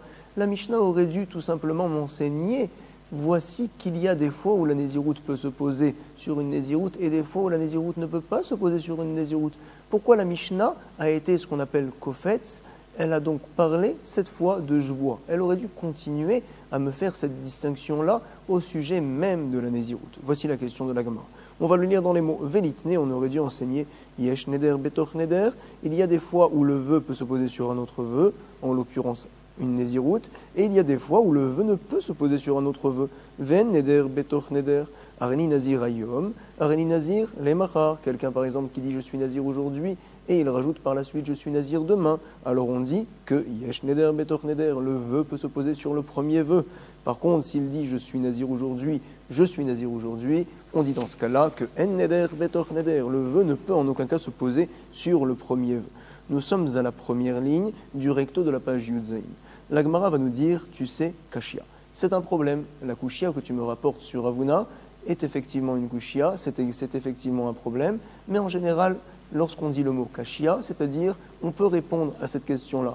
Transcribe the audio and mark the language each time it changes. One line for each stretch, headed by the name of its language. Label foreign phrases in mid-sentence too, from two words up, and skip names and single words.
French: La Mishnah aurait dû tout simplement m'enseigner voici qu'il y a des fois où la naziroute peut se poser sur une naziroute et des fois où la naziroute ne peut pas se poser sur une naziroute. Pourquoi la Mishnah a été ce qu'on appelle kofetz? Elle a donc parlé cette fois de jvoua. Elle aurait dû continuer à me faire cette distinction-là au sujet même de la naziroute. Voici la question de la Gemara. On va le lire dans les mots velitne, on aurait dû enseigner
Hebrew: יש נדר בתוך נדר.
French: Il y a des fois où le vœu peut se poser sur un autre vœu, en l'occurrence une naziroute, et il y a des fois où le vœu ne peut se poser sur un autre vœu.
Hebrew: ואין נדר בתוך נדר הריני נזיר היום הריני נזיר למחר.
French: Quelqu'un par exemple qui dit je suis nazir aujourd'hui et il rajoute par la suite je suis nazir demain. Alors on dit que
Hebrew: יש נדר בתוך נדר,
French: le vœu peut se poser sur le premier vœu. Par contre, s'il dit je suis nazir aujourd'hui, je suis nazir aujourd'hui, on dit dans ce cas-là que
Hebrew: אין נדר בתוך נדר,
French: le vœu ne peut en aucun cas se poser sur le premier vœu. Nous sommes à la première ligne du recto de la page Yudzaïn. La Gemara va nous dire, tu sais, kashia. C'est un problème. La kushia que tu me rapportes sur Ravuna est effectivement une kushia, c'est effectivement un problème, mais en général, lorsqu'on dit le mot kashia, c'est-à-dire on peut répondre à cette question-là.